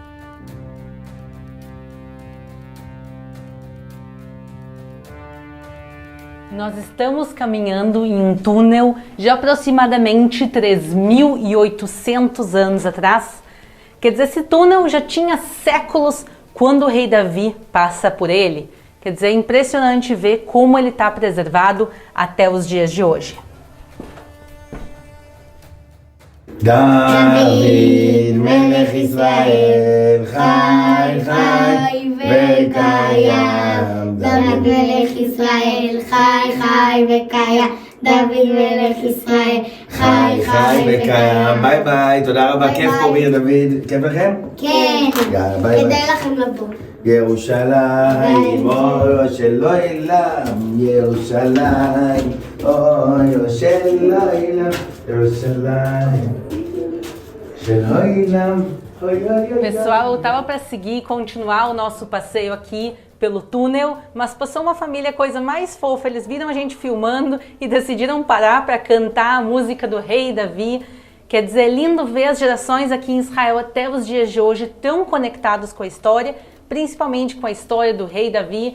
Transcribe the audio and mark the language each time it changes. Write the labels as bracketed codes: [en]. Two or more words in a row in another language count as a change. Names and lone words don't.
[pt] Nós estamos caminhando em um túnel de aproximadamente 3.800 anos atrás. Quer dizer, esse túnel já tinha séculos quando o rei Davi passa por ele. Quer dizer, é impressionante ver como ele está preservado até os dias de hoje. [he] דוד מלך ישראל חי חי וקיים. דוד מלך ישראל חי חי וקיים. דוד מלך ישראל חי חי וקיים. [en] bye bye, [he] תודה רבה, כיף פה בעיר דוד. כיף לכם? כן. יאללה, [en] bye bye. [he] כדאי לכם לבוא. ירושלים, אויו של אילם, ירושלים, אויו של אילם, ירושלים של אילם. [pt] Pessoal, eu tava para seguir e continuar o nosso passeio aqui pelo túnel, mas passou uma família, coisa mais fofa. Eles viram a gente filmando e decidiram parar para cantar a música do rei Davi. Quer dizer, é lindo ver as gerações aqui em Israel até os dias de hoje tão conectados com a história, principalmente com a história do rei Davi.